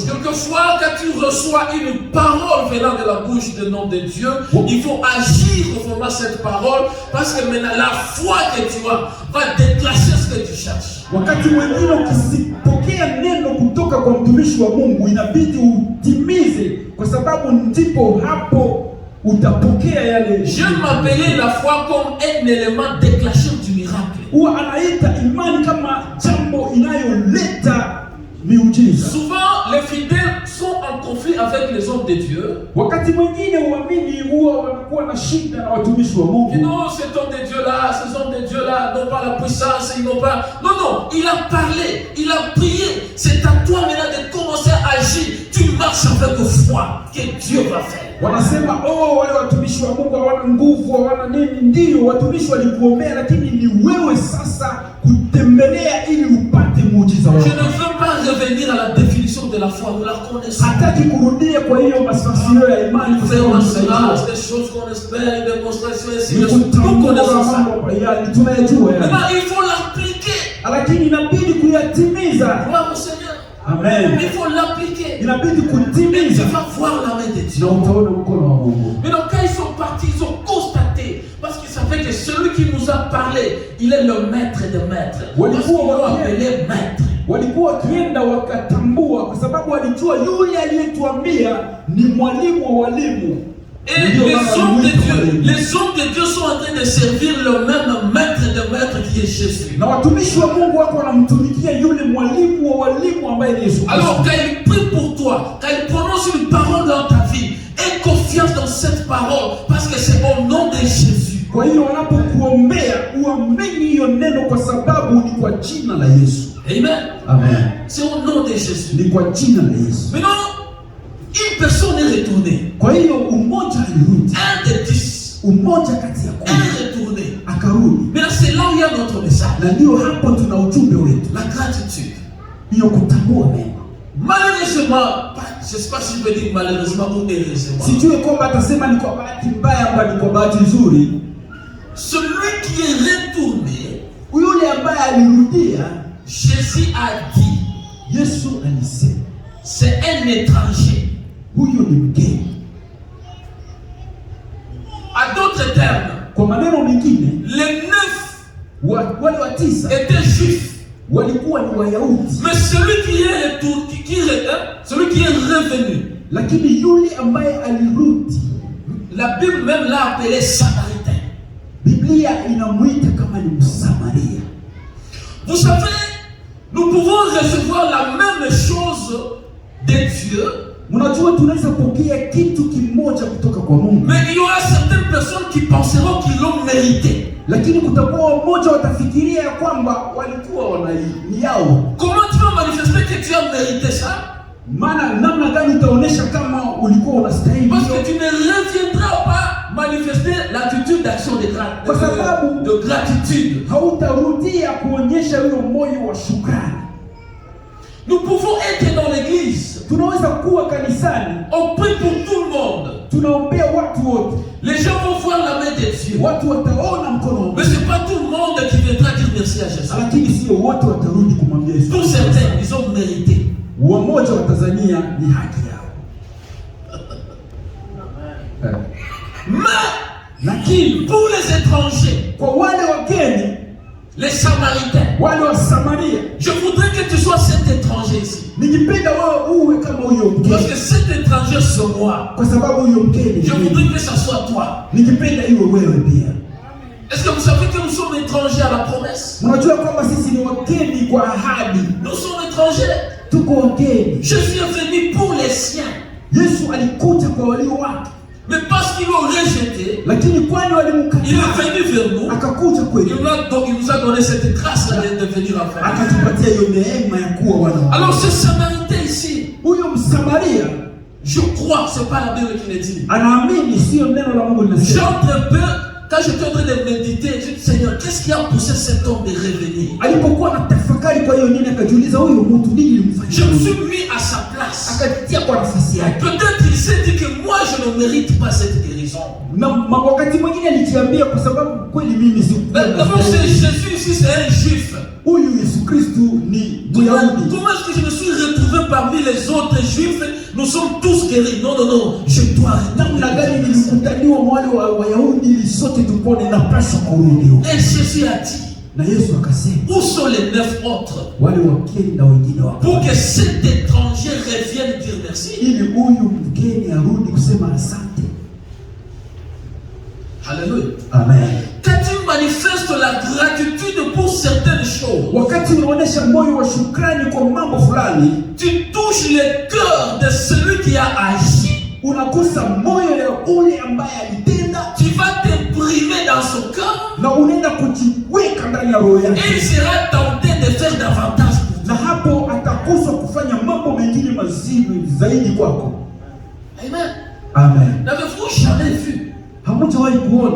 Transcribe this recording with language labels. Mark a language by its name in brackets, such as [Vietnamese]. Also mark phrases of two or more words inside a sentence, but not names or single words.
[French] Quelquefois, quand tu reçois une parole venant de la bouche du nom de Dieu, il faut agir conformément à cette parole, parce que maintenant la foi que tu as va déclencher ce que tu cherches. [Swahili] Wakati mwingine ukisipokea neno kutoka kwa mtumishi wa Mungu, inabidi utimize, kwa sababu ndipo hapo utapokea yale. [French] Je m'appelais la foi comme un élément déclencheur du miracle. [Swahili] Huwa anaita imani kama jambo inayoleta miujiza. [French] Souvent, les fidèles sont en conflit avec les hommes de Dieu. [Swahili] Wakati mwingine uamini huwa wanakuwa na shida na watumishi wa [French] Et [Swahili] Mungu. [French] non, cet homme de Dieu-là, ces hommes de Dieu-là n'ont pas la puissance, ils n'ont pas... Non, il a parlé, il a prié. C'est à toi maintenant de commencer à agir. Tu marches marche avec foi que Dieu va faire. [Swahili] Wanasema wale watumishi wa Mungu hawana nguvu, hawana nini. Ndio watumishi walikuombea, lakini ni wewe sasa kutembelea ili upate muujiza wako. [French] Je ne veux pas revenir à la définition de la foi, nous la connaissons. [Swahili] Hataki kurudia kwa hiyo masafisio ya imani kusema [French] des choses qu'on espère, une démonstration ainsi de suite. Nous connaissons ça. [Swahili] Tunayajua. [French] Maintenant il faut l'appliquer. [Swahili] Lakini inabidi kuyatimiza. [French] Gloire au Seigneur. Amen. Il faut l'appliquer. [Swahili] Inabidi [French] Tu [Swahili] kutimiza. [French] vas voir la main de Dieu. [Swahili] Na utaona mkono wa Mungu. [French] Mais donc quand ils sont partis, ils ont constaté, parce qu'ils savaient que celui qui nous a parlé, il est le maître des maîtres. Parce qu'ils l'ont appelé maître. [Swahili] Walikuwa wakienda wakatambua, kwa sababu walijua yule aliyetuambia ni mwalimu wa walimu. [French] Et les hommes de Dieu sont en train de servir le même maître de maître qui est Jésus. [Swahili] Na watumishi wa Mungu wako wanamtumikia yule mwalimu wa walimu ambaye ni Yesu. [French] Alors quand il prie pour toi, quand il prononce une parole dans ta vie, aie confiance dans cette parole parce que c'est au nom de Jésus. [Swahili] Kwa hiyo wanapokuombea uamini hiyo neno kwa sababu ni kwa jina la Yesu. Amen. Amen. [French] C'est au nom de Jésus. [Swahili] Ni kwa jina la Yesu. [French] Maintenant, une personne est retournée. [Swahili] Kwa hiyo umoja alirudi. [French] Un des 10. [Swahili] Umoja kati ya kumi. [French] Un retourné. [Swahili] Akarudi. [French] Maintenant c'est là où il y a notre message. [Swahili] Na ndio hapo tuna ujumbe wetu. [French] La gratitude. [Swahili] Hiyo kutambua mema. [French] Malheureusement, je ne sais pas si je peux dire malheureusement ou heureusement. [Swahili] Sijui kwamba atasema ni kwa bahati mbaya ama ni kwa bahati nzuri. [French] Celui qui est retourné, [Swahili] yule ambaye alirudia, [French] Jésus a dit, [Swahili] Yesu alisema, [French] c'est un étranger. [Swahili] Huyo ni mgeni. [French] À d'autres termes, [Swahili] kwa maneno mengine, [French] les 9 [Swahili] wale wa 9 [French] étaient juifs. [Swahili] Walikuwa ni Wayahudi. [French] Mais celui qui est retourné, celui qui est revenu, [Swahili] lakini yule ambaye alirudi, [French] la Bible même l'a appelé Samaritain. [Swahili] Biblia inamuita kama ni Msamaria. [French] Vous savez, nous pouvons recevoir la même chose de Dieu. [Swahili] Mnajua tunaweza pokea kitu kimoja kutoka kwa Mungu. [French] Mais il y aura certaines personnes qui penseront qu'ils l'ont mérité. [Swahili] Lakini kutakuwa mmoja watafikiria ya kwamba walikuwa ni yao. [French] Comment tu vas manifester que tu as mérité ça? [Swahili] Maana namna gani utaonesha kama ulikuwa unastahili? [French] Parce que tu ne reviendras pas manifester l'attitude d'action de gratitude. [Swahili] Hautarudia kuonyesha huyo moyo wa shukrani. [French] Nous pouvons être dans l'église. [Swahili] Tunaweza kuwa kanisani. [French] On prie pour tout le monde. [Swahili] Tunaombea watu wote. [French] Les gens vont voir la main de Dieu. [Swahili] Watu wataona mkono. [French] Mais c'est pas tout le monde qui viendra dire merci à Jésus. [Swahili] Lakini sio wote watarudi kumwambia Yesu. [French] Pour certains, ils ont mérité. [Swahili] Wamoja watazania ni haki yao. [French] Mais [Swahili] lakini [French] pour les étrangers, [Swahili] kwa wale wageni, [French] les Samaritains, [Swahili] wale wa Samaria, [French] je voudrais que tu sois cet étranger ici. [Swahili] Ningependa wewe uwe kama huyo mgeni. [French] Parce que cet étranger c'est moi. [Swahili] Kwa sababu huyo mgeni, [French] je voudrais que ça soit toi. [Swahili] Ningependa iwe wewe pia. [French] Est-ce que vous savez que nous sommes étrangers à la promesse? [Swahili] Mnajua kwamba sisi ni wageni kwa ahadi. [French] Nous sommes étrangers. [Swahili] Tuko wageni. [French] Jésus est venu pour les siens. [Swahili] Yesu alikuja kwa walio wake. [French] Mais parce qu'ils l'ont rejeté, [Swahili] lakini kwani walimkataa, [French] il est venu vers nous. [Swahili] Akakuja kwetu. [French] Il nous a donné cette grâce de venir en famille. [Swahili] Akatupatia hiyo neema ya kuwa wana. [French] Alors ce Samaritain ici, [Swahili] huyo Msamaria, [French] je crois, c'est pas la Bible qui le dit. [Swahili] Anaamini sio neno la Mungu linasema. [French] J'entre un peu. Quand j'étais en train de méditer, je dis Seigneur, qu'est-ce qui a poussé cet homme de revenir? [Swahili] Alipokuwa anatafakari kwa hiyo nini, akajiuliza huyo mtu nini ilimfanya. [French] Je me suis mis à sa place. [Swahili] Akajitia kwa nafasi yake. [French] Peut-être il s'est dit que moi je ne mérite pas cette guérison. [Swahili] Na wakati mwingine alijiambia kwa sababu kweli mimi si. [French] D'abord c'est Jésus ici, c'est un juif. [Swahili] Huyu Yesu Kristo ni Myahudi. [French] Comment est-ce que je me suis retrouvé parmi les autres juifs? Nous sommes tous guéris. Non, non, non, je dois. [Swahili] Namna gani nilikutaniwa wale wa Wayahudi ili sote tupone na pasha kurudi. [French] Et Jésus a dit, [Swahili] na Yesu akasema, [French] où sont les 9 autres? [Swahili] Wale wakenda wengine wako. [French] Pour que cet étranger revienne dire merci. [Swahili] Ili huyu mgeni arudi kusema asante. [French] Alléluia. Amen. Quand tu manifestes la gratitude pour certaines choses, [Swahili] wakati unaonesha moyo wa shukrani kwa mambo fulani, [French] tu touches le cœur de celui qui a agi. [Swahili] Unagusa moyo ya ule ambaye alitenda. [French] Tu vas t'imprimer dans son cœur. [Swahili] Na unaenda kujiweka ndani ya roho yake. [French] Et il sera tenté de faire davantage. [Swahili] Na hapo atakuswa kufanya mambo mengine mazuri zaidi kwako. Amen. Amen. [French] N'avez-vous jamais vu [Swahili] Hamjawahi kuona